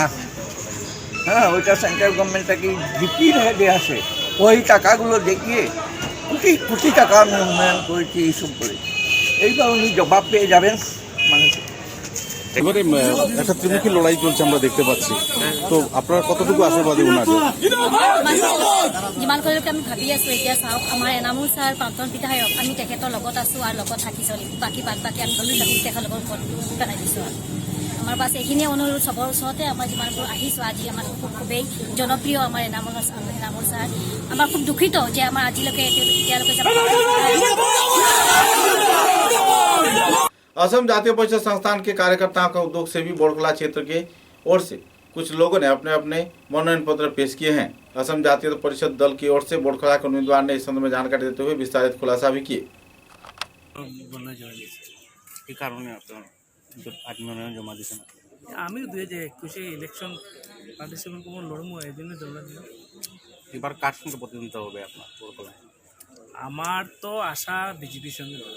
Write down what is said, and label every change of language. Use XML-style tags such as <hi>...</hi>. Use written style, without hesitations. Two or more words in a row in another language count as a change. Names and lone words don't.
<bn>হ্যাঁ, ওইটা</bn> <en>central government</en> <bn>থেকে জিপির হেডে আসে। ওই টাকাগুলো দেখিয়ে কোটি কোটি টাকা আমি উন্নয়ন করেছি, এইসব করেছি। এইবার উনি জবাব পেয়ে যাবেন মানুষের। এবারে একটা ত্রিমুখী লড়াই চলছে আমরা দেখতে পাচ্ছি, তো আপনার কতটুকু আশাবাদী ওনার?</bn> <as>যিমান কৰিলৈকে আমি ভাবি আছো, এতিয়া চাওক আমাৰ এনামুল ছাৰ প্ৰাক্তন বিধায়ক, আমি তেখেতৰ লগত আছো আৰু লগত থাকি চলিম। বাকী আমি তেখেতৰ লগত পেলাই দিছোঁ। আৰু আমাৰ বাছ এইখিনিয়ে অনুৰোধ চবৰ ওচৰতে, আমাৰ যিমানবোৰ আহিছোঁ আজি আমাৰ খুবেই জনপ্ৰিয় আমাৰ এনামুল ছাৰ। আমাৰ খুব দুখিত যে আমাৰ আজিলৈকে এতিয়ালৈকে</as> <hi>असम जातीय परिषद संस्थान के कार्यकर्ताओं का उद्योग सेवी बोड़कला क्षेत्र के ओर से कुछ लोगों ने अपने अपने मनोनयन पत्र पेश किए हैं। असम जातीय परिषद दल की ओर से बोड़कला के उम्मीदवार ने इस संबंध में जानकारी देते हुए विस्तारित खुलासा भी किए।</hi> <bn>আমি 2021</bn> <en>election participate</en> <bn>করবো লড়বো এই জন্য দৌড়া দিলাম। এবার কার সঙ্গে প্রতিদ্বন্দ্বিতা হবে আপনার বড়কলায়? আমার তো আশা বিজেপির সঙ্গে লড়বে।</bn>